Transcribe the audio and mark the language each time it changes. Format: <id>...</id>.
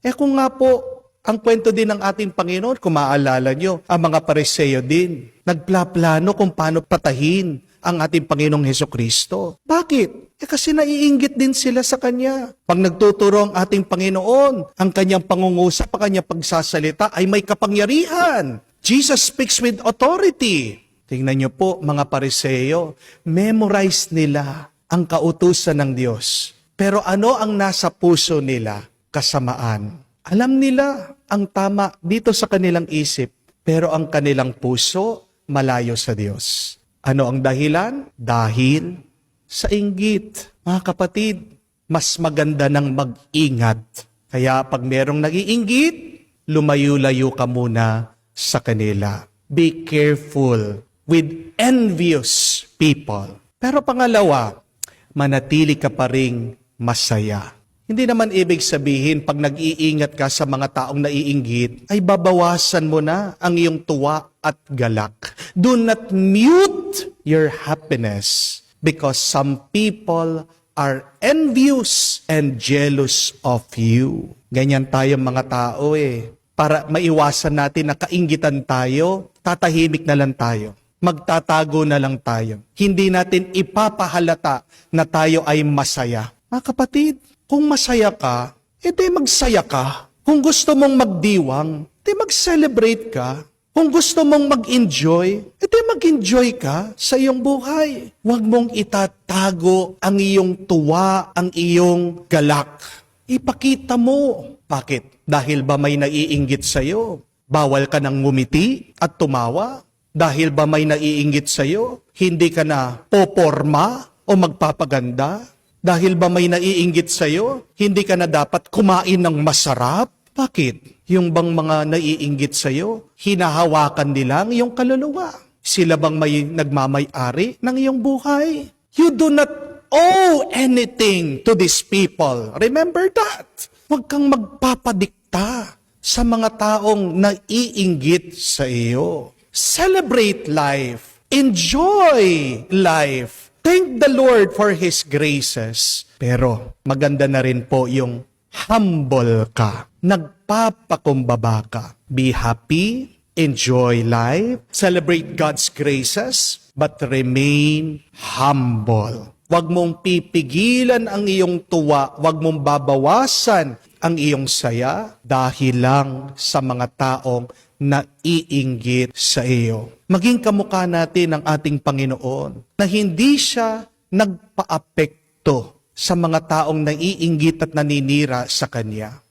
<tl>Kung nga po, ang kwento din ng ating Panginoon, kung maaalala nyo, ang mga Pariseo din, nagplaplano kung paano patahin ang ating Panginoong Hesukristo. Bakit? Kasi naiinggit din sila sa Kanya. Pag nagtuturo ang ating Panginoon, ang Kanyang pangungusap, ang Kanyang pagsasalita ay may kapangyarihan.</tl> <en>Jesus speaks with authority.</en> <tl>Tingnan nyo po, mga Pariseo, memorize nila ang kautusan ng Diyos. Pero ano ang nasa puso nila? Kasamaan. Alam nila ang tama dito sa kanilang isip, pero ang kanilang puso malayo sa Diyos. Ano ang dahilan? Dahil sa inggit. Mga kapatid, mas maganda ng mag-ingat. Kaya pag merong nag-iinggit, lumayo-layo ka muna sa kanila.</tl> <en>Be careful with envious people.</en> <tl>Pero pangalawa, manatili ka pa ring masaya. Hindi naman ibig sabihin pag nag-iingat ka sa mga taong naiinggit, ay babawasan mo na ang iyong tuwa at galak.</tl> <en>Do not mute your happiness because some people are envious and jealous of you.</en> <tl>Ganyan tayo mga tao Para maiwasan natin na kainggitan tayo, tatahimik na lang tayo. Magtatago na lang tayo. Hindi natin ipapahalata na tayo ay masaya. Mga kapatid, kung masaya ka, magsaya ka. Kung gusto mong magdiwang, mag-celebrate ka. Kung gusto mong mag-enjoy, mag-enjoy ka sa iyong buhay. Huwag mong itatago ang iyong tuwa, ang iyong galak. Ipakita mo. Bakit? Dahil ba may naiinggit sa'yo? Bawal ka nang ngumiti at tumawa? Dahil ba may naiinggit sa'yo? Hindi ka na poporma o magpapaganda? Dahil ba may naiinggit sa'yo? Hindi ka na dapat kumain ng masarap? Bakit? Yung bang mga naiinggit sa'yo, hinahawakan nila ang iyong kaluluwa? Sila bang may nagmamay-ari ng iyong buhay?</tl> <en>You do not owe anything to these people. Remember that.</en> <tl>Huwag kang magpapadikta sa mga taong naiinggit sa iyo.</tl> <en>Celebrate life. Enjoy life. Thank the Lord for His graces.</en> <tl>Pero maganda na rin po yung humble ka. Nagpapakumbaba ka.</tl> <en>Be happy, enjoy life, celebrate God's graces, but remain humble.</en> <tl>Huwag mong pipigilan ang iyong tuwa, huwag mong babawasan ang iyong saya dahil lang sa mga taong naiinggit sa iyo. Maging kamukha natin ang ating Panginoon na hindi siya nagpaapekto sa mga taong naiinggit at naninira sa Kanya.</tl>